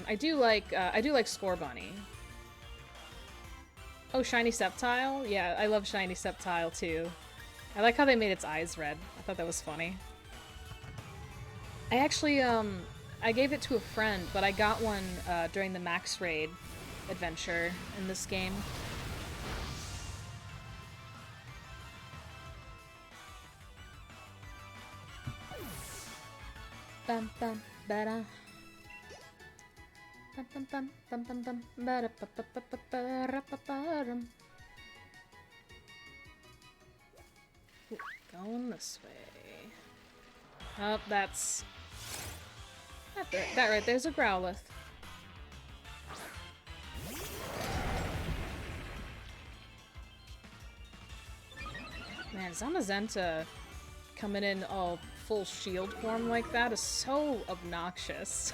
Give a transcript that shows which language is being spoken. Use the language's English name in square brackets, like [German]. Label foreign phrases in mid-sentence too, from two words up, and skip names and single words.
[English] I do like Scorbunny. Oh, Shiny Sceptile? Yeah, I love Shiny Sceptile too. I like how they made its eyes red. I thought that was funny. I actually, I gave it to a friend, but I got one during the Max Raid adventure in this game. Bum bum ba-da. Bum bum bum bum bum bum ba-da ba ba ba ba ba ba ba dum. Going this way. Oh, that's... That right there's a Growlithe. Man, Zamazenta coming in all full shield form like that is so obnoxious.